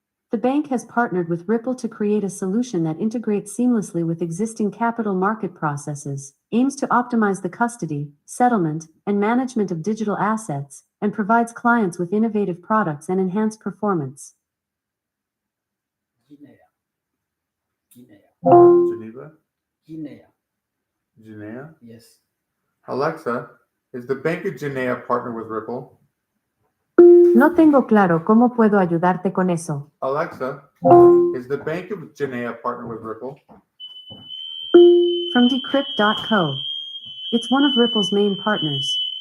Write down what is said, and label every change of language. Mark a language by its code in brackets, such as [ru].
[en] The bank has partnered with Ripple to create a solution that integrates seamlessly with existing capital market processes, aims to optimize the custody, settlement, and management of digital assets, and provides clients with innovative products and enhanced performance. Guinea. Guinea. Geneva? Guinea. Guinea? Yes. Alexa, is the Bank of Guinea partnered with Ripple? [es] No tengo claro cómo puedo ayudarte con eso. [en] Alexa, is the Bank of Guinea partnered with Ripple? From Decrypt.co. It's one of Ripple's main partners.